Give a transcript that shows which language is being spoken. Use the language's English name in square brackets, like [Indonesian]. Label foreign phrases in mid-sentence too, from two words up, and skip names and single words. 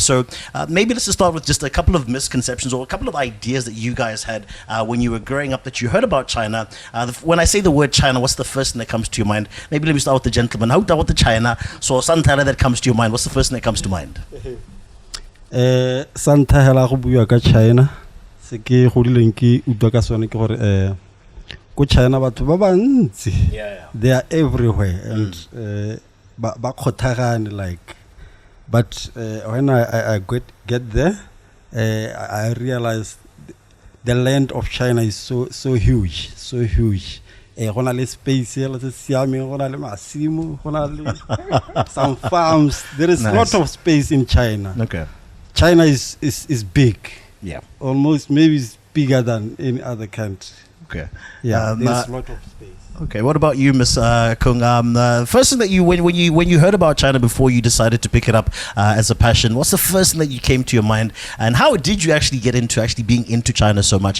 [English] So maybe let's just start with just a couple of misconceptions or a couple of ideas that you guys had when you were growing up that you heard about China. When I say the word China, what's the first thing that comes to your mind? Maybe let me start with the gentleman. How about the China? So Santana that comes to your mind. What's the first thing that comes to mind? [Tswana] Santana go bua ka China. Se ke godileng ke utlwa ka sone ke gore ko China batho ba bantsi. [English] They are everywhere and [Tswana] ba khothagane [English] like. But when I get there, I realized the land of China is so huge, so huge. [Tswana] Gona le space le siame, gona le masimo, gona le [English] some farms. There is a lot of space in China. Okay. China is big. Yeah. Almost maybe it's bigger than any other country. Okay. Yeah, there's a lot of space. Okay, what about you, Miss Kung? First thing that when you heard about China before you decided to pick it up as a passion, what's the first thing that you came to your mind, and how did you actually get into being into China so much?